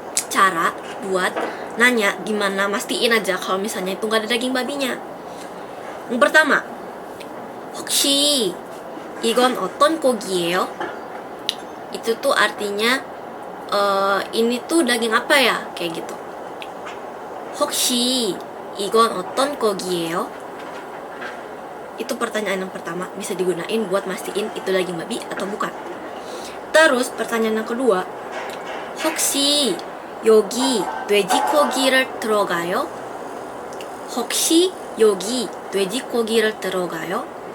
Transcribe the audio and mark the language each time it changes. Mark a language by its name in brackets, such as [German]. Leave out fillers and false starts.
[Indonesian] Cara buat nanya gimana, mastiin aja kalau misalnya itu nggak ada daging babinya. Yang pertama, [Korean] 혹시 이건 어떤 고기예요? [Indonesian] Itu tuh artinya ini tuh daging apa ya, kayak gitu. [Korean] 혹시 이건 어떤 고기예요? [Indonesian] Itu pertanyaan yang pertama, bisa digunain buat mastiin itu daging babi atau bukan. Terus pertanyaan yang kedua, [Korean] 혹시 여기 돼지고기를 들어가요? 혹시 여기 돼지고기를 들어가요?